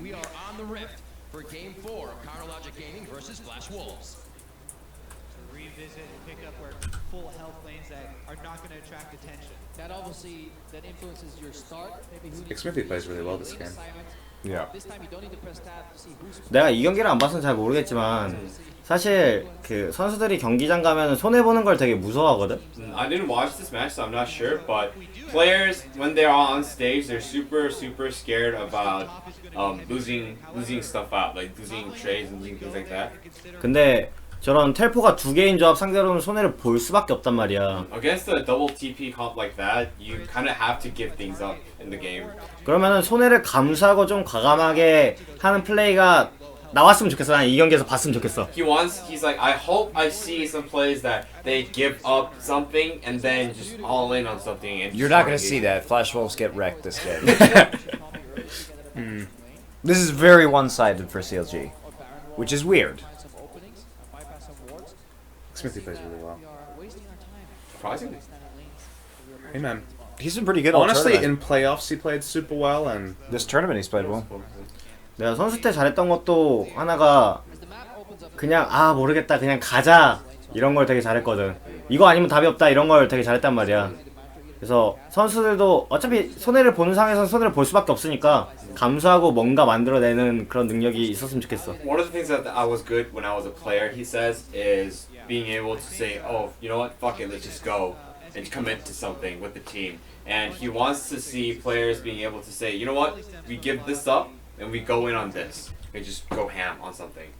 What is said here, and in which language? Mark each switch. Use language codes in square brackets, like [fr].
[en] We are on the rift for game 4 of Chronologic Gaming versus Flash Wolves. Revisit and pick up where full health lanes that are not going to attract attention. That obviously that influences your start. Maybe who Nick Smithy plays really well this game. Yeah. This time you don't need to press tab to see who's [ko] 내가 이 경기를 안 봐서 잘 모르겠지만 사실 그 선수들이 경기장 가면 손해 보는 걸 되게 무서워하거든. [en] I didn't watch this match, so I'm not sure. But players, when they're on stage, they're super scared about losing stuff out, like losing trades and losing things like that. [ko] 근데 저런 텔포가 두 개인 조합 상대로는 손해를 볼 수밖에 없단 말이야. [en] Against a double TP comp like that, you kind of have to give things up in the game. [ko] 그러면은 손해를 감수하고 좀 과감하게 하는 플레이가 나왔으면 좋겠어. 난 이 경기에서 봤으면 좋겠어. [en] He's like, I hope I see some plays that they give up something and then just all in on something. And You're not going to see that. Flash Wolves get wrecked this game. This is very one-sided for CLG, which is weird. Smithy plays really well. Surprisingly. Hey man. He's been pretty good all Honestly, tournament. in playoffs he played super well, and This tournament he's played well. [ko] 내가 선수 때 잘했던 것도 하나가 그냥 아 모르겠다 그냥 가자 이런 걸 되게 잘했거든. 이거 아니면 답이 없다 이런 걸 되게 잘했단 말이야. 그래서 선수들도 어차피 손해를 보는 상황에서 손해를 볼 수밖에 없으니까 감수하고 뭔가 만들어내는 그런 능력이 있었으면 좋겠어. [en] One of the things that I was good when I was a player, he says, is being able to say, oh, you know what, fuck it, let's just go and commit to something with the team. And he wants to see players being able to say, you know what, we give this up and we go in on this. We just go ham on something.